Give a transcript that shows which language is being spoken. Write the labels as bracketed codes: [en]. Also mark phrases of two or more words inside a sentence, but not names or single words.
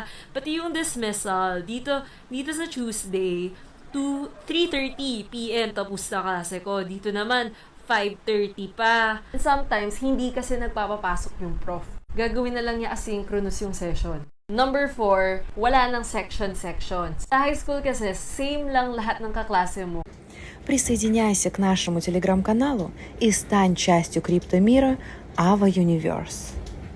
[tl] Pati yung dismissal, dito sa Tuesday, 3:30 p.m. tapos na klase ko. Dito naman, 5:30 pa. [en] And sometimes, [tl] hindi kasi nagpapapasok yung prof. Gagawin na lang niya asynchronous yung session. [en] Number 4, [tl] wala nang section. Sa [en] high school [tl] kasi, same lang lahat ng kaklase mo. [ru] Присоединяйся к нашему телеграм-каналу и стань частью криптомира Ava Universe.